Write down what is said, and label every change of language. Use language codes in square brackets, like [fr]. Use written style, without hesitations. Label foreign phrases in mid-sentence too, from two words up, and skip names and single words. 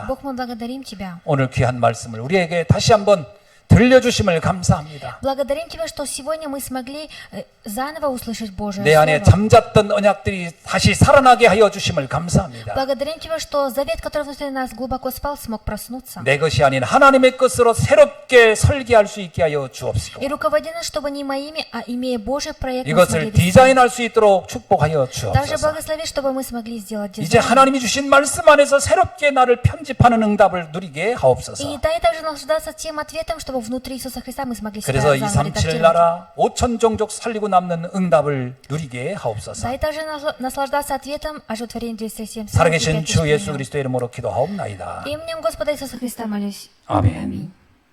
[ru] Бог, мы благодарим Тебя. [ko] 오늘 귀한 말씀을 우리에게 다시 한번 들려주심을 감사합니다. [ru] Благодарим Тебя, что сегодня мы смогли заново услышать Божие [ko] 내 안에 [ru] Слово. [ko] 잠잤던 언약들이 다시 살아나게 하여 주심을 감사합니다. [ru] Благодарим Тебя, что завет, который внутри нас глубоко спал, смог проснуться. [ko] 내 것이 아닌 하나님의 것으로 새롭게 설계할 수 있게 하여 주옵시고 [ru] И руководи нас, чтобы не моими, а имея Божий проект, мы [ko] 이것을 [ru] смогли вести. [ko] 디자인할 수 있도록 축복하여 [ru] Также [ko] 주옵소서. [ru] благослови, чтобы мы смогли сделать [ko] 이제 [ru] дизайн. [ko] 하나님이 주신 말씀 안에서 새롭게 나를 편집하는 응답을 누리게 [ru] И [ko] 하옵소서. [ru] дай также наслаждаться тем ответом, чтобы того, внутри Иисуса Христа мы смогли себя [ko] 그래서 [ru] заново 237 редактировать. [ko] 나라 5천 종족 살리고 남는 응답을 누리게 하옵소서. [ru] Да и также наслаждаться ответом оживотворения 237. [ko] 살아계신 주 예수 그리스도의 이름으로 기도하옵나이다. [ru] Именем Господа Иисуса Христа молюсь. [ko] 아멘. [ru] Аминь.